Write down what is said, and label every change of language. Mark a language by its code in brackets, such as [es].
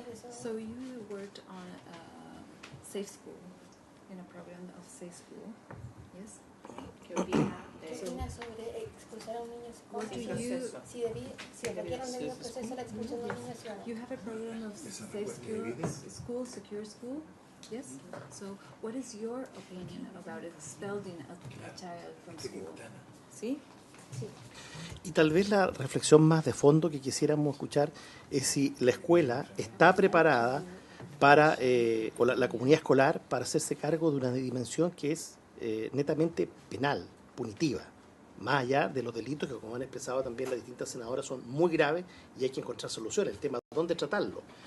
[en] So you worked on a safe school, in a program of safe school, yes? [es] ¿Qué opina sobre expulsar a un niño si requieren debido proceso la expulsión de un niño ciudadano? [en] You have a program of safe school, secure school, yes? So what is your opinion about expelling a child from school? [es] ¿Sí? Sí. Y tal vez la reflexión más de fondo que quisiéramos escuchar es si la escuela está preparada para, o la comunidad escolar, para hacerse cargo de una dimensión que es netamente penal, punitiva, más allá de los delitos que, como han expresado también las distintas senadoras, son muy graves y hay que encontrar soluciones. El tema de dónde tratarlo.